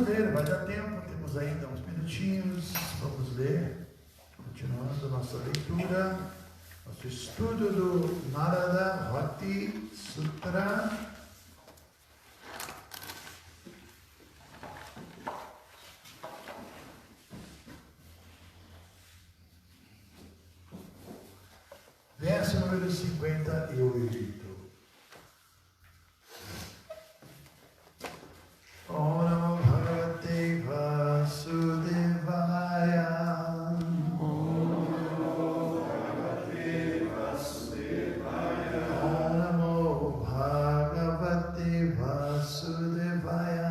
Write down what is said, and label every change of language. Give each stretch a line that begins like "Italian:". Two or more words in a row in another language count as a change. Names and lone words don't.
Portuguese: vai dar tempo, temos ainda uns minutinhos, vamos ler, continuando nossa leitura, nosso estudo do Narada Bhakti Sutra. Verso número 58.
Sanskrit: ॐ नमो भगवते वासुदेवाय. ॐ नमो भगवते वासुदेवाय. ॐ नमो भगवते वासुदेवाय.